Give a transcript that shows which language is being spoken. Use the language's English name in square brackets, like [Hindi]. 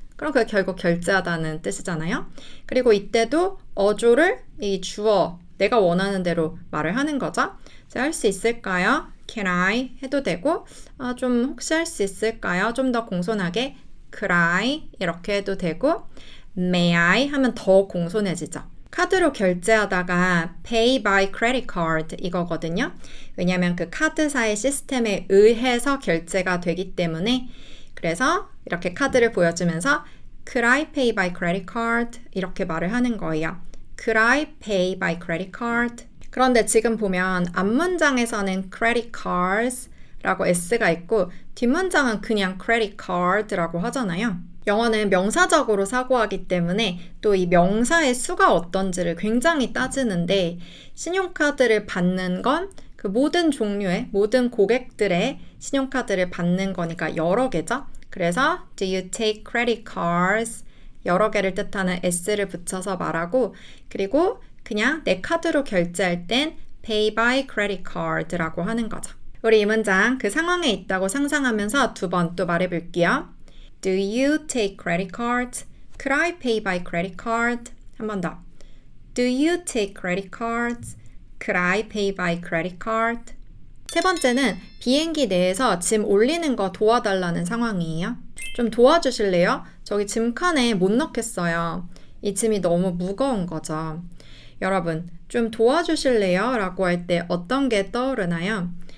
[Korean] 그럼 그게 결국 결제하다는 뜻이잖아요. 그리고 이때도 어조를 이 주어, 내가 원하는 대로 말을 하는 거죠. 제가 할 수 있을까요? [English] Can I? [Korean] 해도 되고 좀 혹시 할 수 있을까요? 좀 더 공손하게 [English] Could I? [Korean] 이렇게 해도 되고 [English] May I? [Korean] 하면 더 공손해지죠. 카드로 결제하다가 [English] pay by credit card [Korean] 이거거든요. 왜냐하면 그 카드사의 시스템에 의해서 결제가 되기 때문에 그래서 이렇게 카드를 보여주면서 [English] Could I pay by credit card? [Korean] 이렇게 말을 하는 거예요. [English] Could I pay by credit card? [Korean] 그런데 지금 보면 앞문장에서는 credit cards 라고 s가 있고 뒷문장은 그냥 credit card라고 하잖아요. 영어는 명사적으로 사고하기 때문에 또 이 명사의 수가 어떤지를 굉장히 따지는데 신용카드를 받는 건 그 모든 종류의 모든 고객들의 신용카드를 받는 거니까 여러 개죠. 그래서 [English] Do you take credit cards? [Korean] 여러 개를 뜻하는 s를 붙여서 말하고 그리고 그냥 내 카드로 결제할 땐 [English] pay by credit card [Korean] 라고 하는 거죠. 우리 이 문장 그 상황에 있다고 상상하면서 2번 또 말해볼게요. [English] Do you take credit cards? Could I pay by credit card? [Korean] 한 번 더. [English] Do you take credit cards? Could I pay by credit card? [Korean] 세 번째는 비행기 내에서 짐 올리는 거 도와달라는 상황이에요. 좀 도와주실래요? 저기 짐칸에 못 넣겠어요. 이 짐이 너무 무거운 거죠. 여러분, 좀 도와주실래요? 라고 할 때 어떤 게 떠오르나요?